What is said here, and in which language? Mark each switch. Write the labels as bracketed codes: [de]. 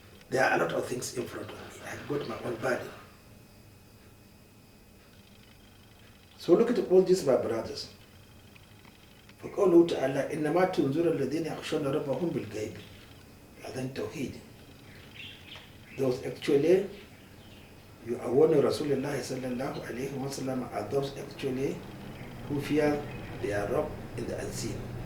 [en] There are a lot of things in front of me. I've got my own body. So look at all these, my brothers. [ar] فقوله تعالى إنما تنذر الذين يخشون ربهم بالغيب. [en] Then Tawheed. Those actually, you are warning Rasulullah sallallahu alayhi wa sallam, are those actually who fear their Rabb in the unseen.